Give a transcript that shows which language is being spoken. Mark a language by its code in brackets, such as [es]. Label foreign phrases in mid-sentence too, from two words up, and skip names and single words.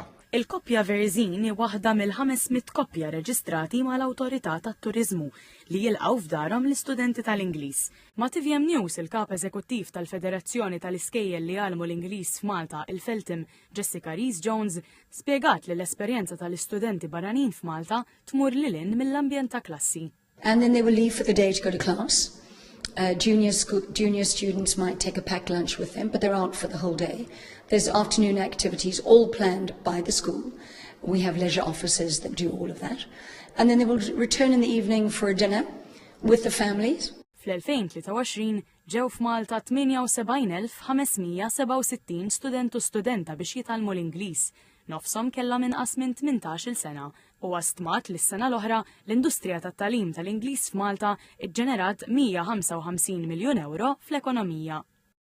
[mt] Il-koppja Verzin hi waħda mill-500 koppja reġistrati mal-Awtorità tat-Turiżmu li jilqgħu f'darhom l-istudenti tal-Ingliż. Ma' TVM News il-kap eżekuttiv tal-Federazzjoni tal-Iskejjel li għalmu l-Ingliż f'Malta il-Feltim Jessica Rees Jones spjegat li l-esperjenza tal-istudenti barranin f'Malta tmur lil hinn mill-ambjent ta' klassi. [en] And then they will leave for the day to go to class. Junior students might take a packed lunch with them, but there aren't for the whole day. There's afternoon activities all planned by the school. We have leisure officers that do all of that. And then they will return in the evening for a dinner with the families. [mt] Fl-2023 ġew f'Malta 78,567 student u studenta biex jitalmu l-Ingliż. Nofshom kellha inqas minn 18-il sena u stmat li s-sena l-oħra l-industrija tat-tagħlim tal-Ingliż f'Malta iġġenerat 155 miljun euro fl-ekonomija.